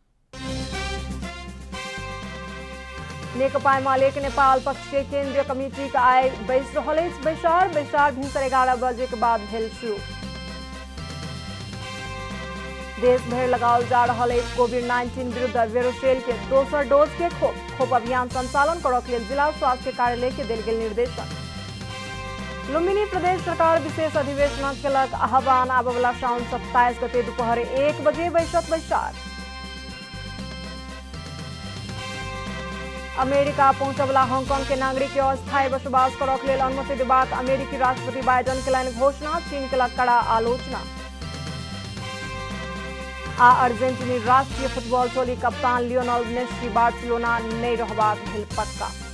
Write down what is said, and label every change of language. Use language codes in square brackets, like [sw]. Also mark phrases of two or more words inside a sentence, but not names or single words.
[mai] नेकपा एमाले के नेपाल पक्ष के केंद्रीय कमिटी का आइ बैस रहल अछि। बैसार भिनसर 11 बजे के बाद भेल शुरू। देश भर लगाओल जा रहल अछि कोविड-19 विरुद्ध वेरोसेल के दोसर डोज के खोप अभियान संचालन करक लेल जिला स्वास्थ्य कार्यालय के देल गेल निर्देशन। लुम्बिनी प्रदेश सरकार विशेष अधिवेशन केलक आह्वान। आबवला साउन 27 गते दोपहर 1 बजे बैसत बैसार। अमेरिका पहुंचवला हांगकांग के नागरिक के अस्थायी बसोबास करक लेल अनुमति देबाक अमेरिकी राष्ट्रपति बाइडेन केलनि घोषणा। चीन केलक कड़ा आलोचना। अर्जेंटीनी राष्ट्रीय फुटबॉल टोली कप्तान लियोनेल मेसी बार्सिलोना नहीं रहबाक भेल पक्का।